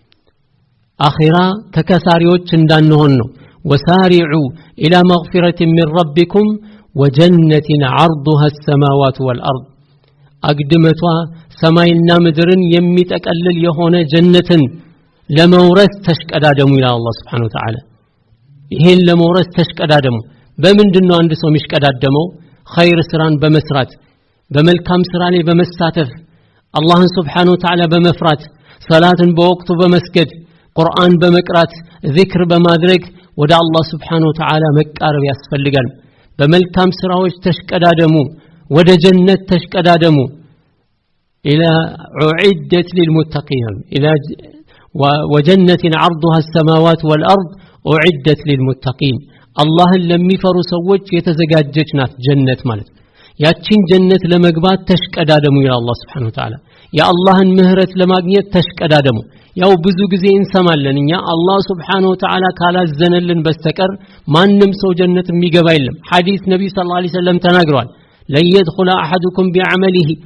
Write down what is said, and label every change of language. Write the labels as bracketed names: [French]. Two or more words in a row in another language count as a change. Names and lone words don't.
[Amharic] አኺራ ተከሳሪዎች እንዳንሆን ነው [Arabic] وسارعوا إلى مغفرة من ربكم وجنة عرضها السماوات والارض [Amharic] አግድመቷ ሰማይና ምድርን የሚጠቀልል የሆነ ጀነትን ለመውረስ ተሽቀዳደሙ ይላል አላህ [Arabic] سبحانه وتعالى [Amharic] ይሄን ለመውረስ ተሽቀዳደሙ በምንድነው አንድ ሰው የሚሽቀዳደመው ኸይር ስራን በመስራት በመልካም ስራ ላይ በመሳተፍ አላህን [Arabic] سبحانه وتعالى [Amharic] በመፍራት ሰላትን በወቅቱ በመስገድ ቁርአን በመቅራት ዚክር በማድረግ ወደ አላህ [Arabic] سبحانه وتعالى [Amharic] መቃረብ ያስፈልጋል በመልካም ስራዎች ተሽቀዳደሙ ወደ ጀነት ተሽቀዳደሙ [Arabic] إلى أعدت للمتقين إلى وجنة عرضها السماوات والارض أعدت للمتقين [Amharic] አላህን ለሚፈሩ ሰዎች የተዘጋጀች ናት ጀነት ማለት ያቺን ጀነት ለመግባት ተሽቀዳደሙ ይላል አላህ [Arabic] سبحانه وتعالى [Amharic] የአላህን ምህረት ለማግኘት ተሽቀዳደሙ ያው ብዙ ጊዜ እንሰማለን እኛ አላህ [Arabic] سبحانه وتعالى [Amharic] ካላዘነልን በስተቀር ማንም ሰው ጀነት የሚገባ የለም ሐዲስ ነብይ [Arabic] صلى الله عليه وسلم [Amharic] ተናግሯል [Arabic] لن يدخل أحدكم بعمله